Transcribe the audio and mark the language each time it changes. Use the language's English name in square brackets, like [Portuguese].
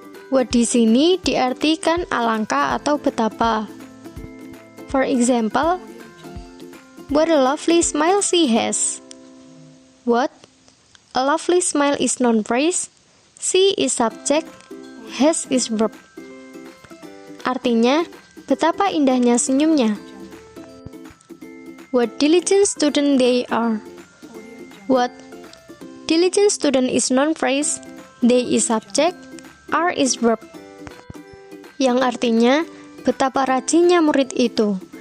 [Indonesian] What di sini diartikan alangkah atau betapa. [English] For example, what a lovely smile she has. What? A lovely smile is noun phrase, she is subject, has is verb. [Indonesian] Artinya, betapa indahnya senyumnya. [English] What diligent student they are. What? Diligent student is noun phrase, they is subject, are is verb. [Indonesian] Yang artinya, betapa rajinnya murid itu.